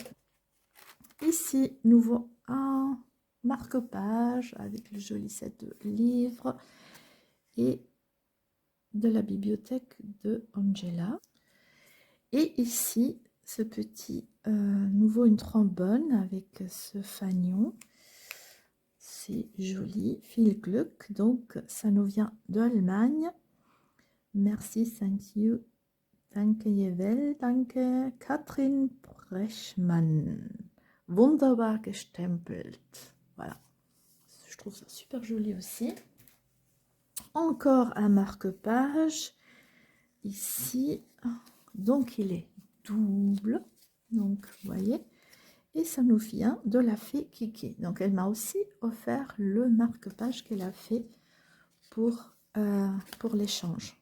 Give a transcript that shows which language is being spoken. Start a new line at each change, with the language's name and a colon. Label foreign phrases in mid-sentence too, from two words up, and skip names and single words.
French: Ici, nouveau un marque-page avec le joli set de livres et de la bibliothèque de Angela. Et ici, ce petit nouveau une trombone avec ce fanion. C'est joli,
German: Viel Glück,
French: donc ça nous vient d'Allemagne. Merci,
English: thank you.
German: Danke, Jevel, danke, Katrin Brechmann. Wunderbar gestempelt.
French: Voilà. Je trouve ça super joli aussi. Encore un marque-page. Ici. Donc, il est double. Donc, vous voyez. Et ça nous vient de la fée Kiki. Donc, elle m'a aussi offert le marque-page qu'elle a fait pour l'échange.